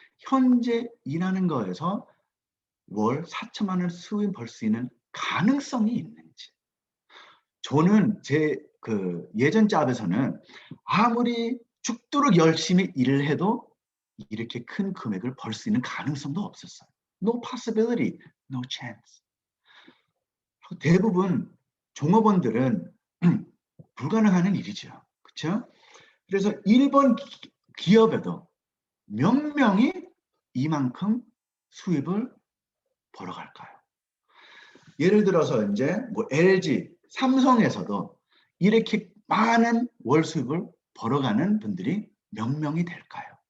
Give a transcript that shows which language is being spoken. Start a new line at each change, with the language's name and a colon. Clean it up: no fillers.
Korean: 현재 일하는 거에서 월 4천만 원 수입 벌 수 있는 가능성이 있는지. 저는 제 그 예전 잡에서는 아무리 죽도록 열심히 일을 해도 이렇게 큰 금액을 벌 수 있는 가능성도 없었어요.
English: No possibility, no chance.
Korean: 대부분 종업원들은 불가능한 일이죠. 그렇죠? 그래서 일본 기업에도 몇 명이 이만큼 수입을 벌어갈까요? 예를 들어서 이제 뭐 LG, 삼성에서도 이렇게 많은 월 수입을 벌어가는 분들이 몇 명이 될까요?